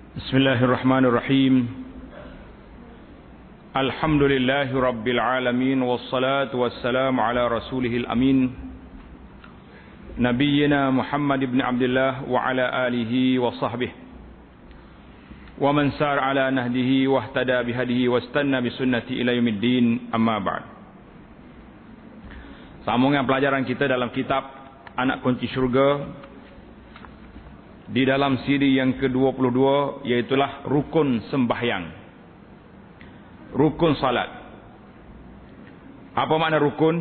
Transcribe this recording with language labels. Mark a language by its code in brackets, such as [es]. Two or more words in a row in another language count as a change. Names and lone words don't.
[ar] بسم الله الرحمن الرحيم. الحمد لله رب العالمين، والصلاة والسلام على رسوله الأمين، نبينا محمد بن عبد الله وعلى آله وصحبه ومن سار على نهده واهتدى بهديه واستن بسنة إلى يوم الدين, أما بعد. [ms] Sambungan pelajaran kita dalam kitab Anak Kunci Syurga di dalam siri yang ke-22, iaitulah rukun sembahyang, rukun salat. Apa makna rukun?